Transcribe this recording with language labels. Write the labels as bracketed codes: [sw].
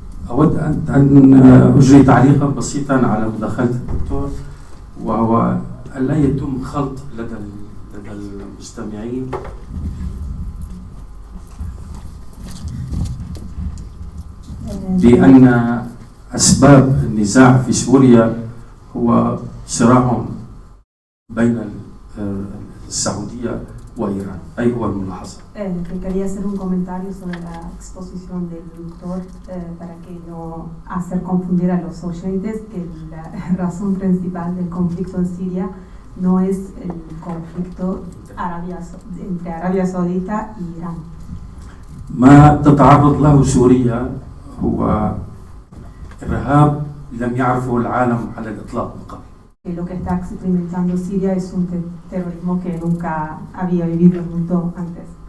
[ar] أود أن أجري تعليقا بسيطا على مداخلة الدكتور، وهو ألا يتم خلط لدى المستمعين بأن أسباب النزاع في سوريا هو صراع بين السعودية وإيران. أي هو الملاحظة. [es] Quería hacer un comentario sobre la exposición del doctor para que no hacer confundir a los oyentes que la razón principal del conflicto en Siria no es el conflicto entre Arabia Saudita y Irán. [ar] ما تتعرض له سوريا هو إرهاب لم يعرفه العالم على الإطلاق من قبل. [es] Lo que está experimentando Siria es un terrorismo que nunca había vivido el mundo antes.